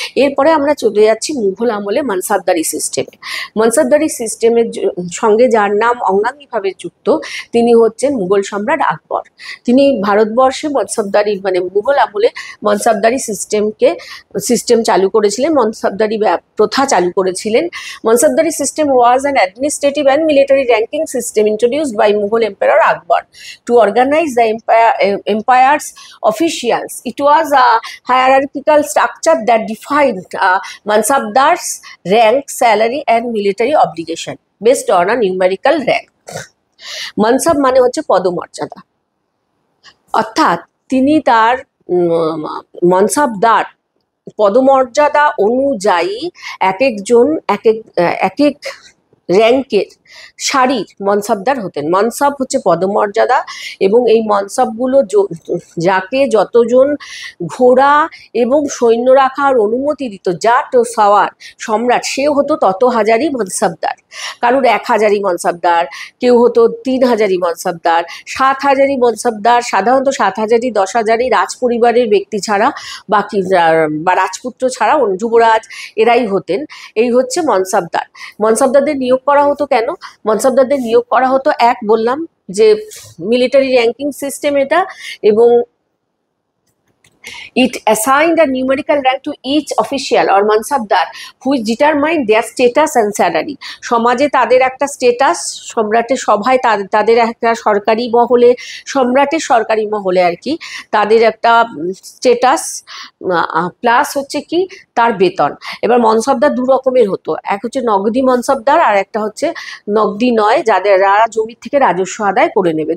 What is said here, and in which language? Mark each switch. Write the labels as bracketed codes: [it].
[bn] এরপরে আমরা চলে যাচ্ছি মুঘল আমলে মানসাবদারি সিস্টেমে। মানসাবদারি সিস্টেমের সঙ্গে যার নাম অঙ্গাঙ্গিভাবে যুক্ত, তিনি হচ্ছেন মুঘল সম্রাট আকবর। তিনি ভারতবর্ষে মনসবদারি মানে মুঘল আমলে মনসবদারি সিস্টেম চালু করেছিলেন, মনসবদারি প্রথা চালু করেছিলেন। [en] Mansabdari system was an administrative and military ranking system introduced by Mughal Emperor Akbar to organize the empire's officials. It was a hierarchical structure that defined Mansabdar's rank, salary and military obligation based on a numerical rank. [bn] মানসাব মানে হচ্ছে পদমর্যাদা, অর্থাৎ তিনি তার মনসাবদার পদমর্যাদা অনুযায়ী এক একজন এক এক র্যাঙ্কের সারির মনসাবদার হতেন। মনসাব হচ্ছে পদমর্যাদা, এবং এই মনসাবগুলো যাকে যতজন ঘোড়া এবং সৈন্য রাখার অনুমতি দিত, জাট ও সাওয়ার সম্রাট, সেও হতো তত হাজারই মনসাবদার। কারুর 1000ই মনসাবদার, কেউ হতো 3000ই মনসাবদার, 7000ই মনসাবদার। সাধারণত 7000ই 10,000ই রাজ পরিবারের ব্যক্তি ছাড়া বাকি বা রাজপুত্র ছাড়া যুবরাজ এরাই হতেন। এই হচ্ছে মনসাবদার। মনসাবদারদের নিয়োগ করা হতো কেন? মনসাবদারদের নিয়োগ করা হতো, এক বললাম যে মিলিটারি র্যাঙ্কিং সিস্টেম এটা, এবং [en] it assigned a numerical rank to each official or mansabdar which determined their status and salary. [bn] সমাজে তাদের একটা স্টেটাস, সম্রাটের সভায় তাদের একটা সরকারি মহলে, সম্রাটের সরকারি মহলে আর কি, তাদের একটা স্টেটাস প্লাস হচ্ছে কি তার বেতন। এবার মনসাবদার দু রকমের হতো, এক হচ্ছে নগদি মনসাবদার আর একটা হচ্ছে নগদি নয়, যারা জমির থেকে রাজস্ব আদায় করে নেবে।